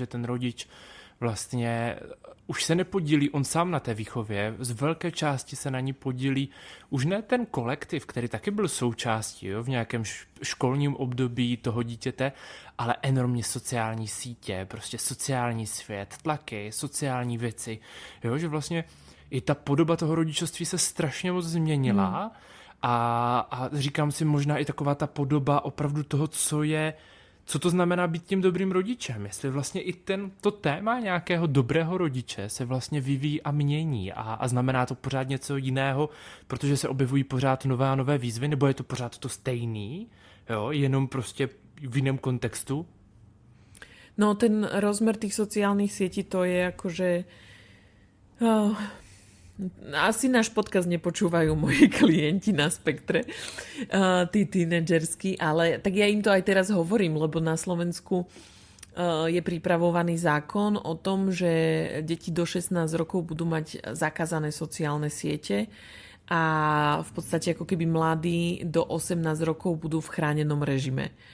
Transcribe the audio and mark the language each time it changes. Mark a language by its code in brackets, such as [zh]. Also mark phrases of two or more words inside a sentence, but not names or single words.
[cs] ten rodič vlastně už se nepodílí on sám na té výchově, z velké části se na ní podílí už ne ten kolektiv, který taky byl součástí, jo, v nějakém školním období toho dítěte, ale enormně sociální sítě, prostě sociální svět, tlaky, sociální věci, jo, že vlastně i ta podoba toho rodičovství se strašně moc změnila a říkám si možná i taková ta podoba opravdu toho, co to znamená být tím dobrým rodičem. Jestli vlastně i to téma nějakého dobrého rodiče se vlastně vyvíjí a mění a znamená to pořád něco jiného, protože se objevují pořád nové a nové výzvy, nebo je to pořád to stejný, jo, jenom prostě v jiném kontextu? [sk] No ten rozmer tých sociálnych sietí to je akože... Asi náš podcast nepočúvajú moji klienti na Spektre, tí tínedžerskí, ale tak ja im to aj teraz hovorím, lebo na Slovensku je pripravovaný zákon o tom, že deti do 16 rokov budú mať zakázané sociálne siete a v podstate ako keby mladí do 18 rokov budú v chránenom režime.